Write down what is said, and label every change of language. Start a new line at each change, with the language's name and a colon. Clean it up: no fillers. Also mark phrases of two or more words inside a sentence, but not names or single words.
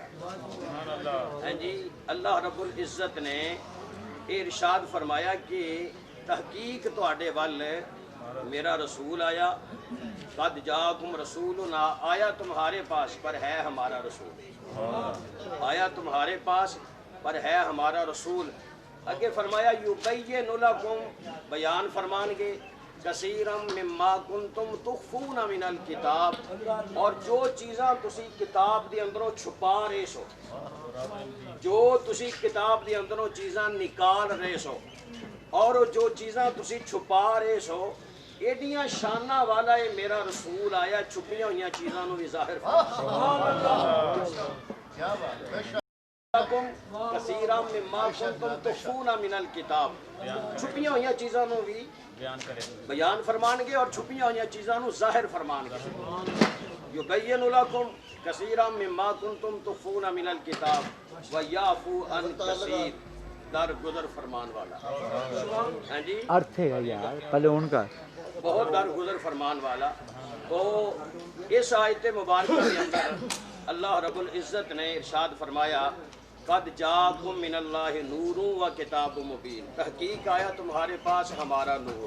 Urdu: ہاں جی، اللہ رب العزت نے ارشاد فرمایا کہ تحقیق
Punjabi: تواڈے وال
Urdu: میرا رسول آیا،
Arabic: قد جاءکم رسولنا،
Urdu: آیا تمہارے پاس پر ہے ہمارا رسول، آیا تمہارے پاس پر ہے ہمارا رسول۔
Punjabi: آگے فرمایا
Arabic: یبین لکم،
Punjabi: بیان فرمان گے،
Arabic: کثیرم مما کنتم تخفون من الکتاب،
Punjabi: اور جو چیزاں تسی کتاب دے اندروں چھپا رہے سو، جو تسی کتاب دے اندروں چیزاں نکال رہے سو، اور جو چیزاں تسی چھپا رہے سو، ایڈیاں شانہ والا ہے میرا رسول آیا، چھپیاں ہوئیاں چیزاں نو بھی ظاہر
Arabic: کثیرا مما کنتم تخفون من الکتاب،
Punjabi: چھپیاں ہوئیاں چیزاں نو بھی بیان فرمان گے اور چھپیاں ہوئیاں چیزاں نو ظاہر فرمان گے۔
Arabic: یبین لکم کثیرا مما کنتم تخفون من الکتاب ویعفو عن کثیر،
Punjabi: در گزر فرمان والا، ہاں جی
Urdu: ارتھ ہے یار پہلے ان کا
Punjabi: بہت در گزر فرمان والا۔
Urdu: تو اس آیت مبارکہ کے اندر اللہ رب العزت نے ارشاد فرمایا
Arabic: قد جاءکم من اللہ نور و کتاب مبین،
Urdu: تحقیق آیا تمہارے پاس ہمارا نور۔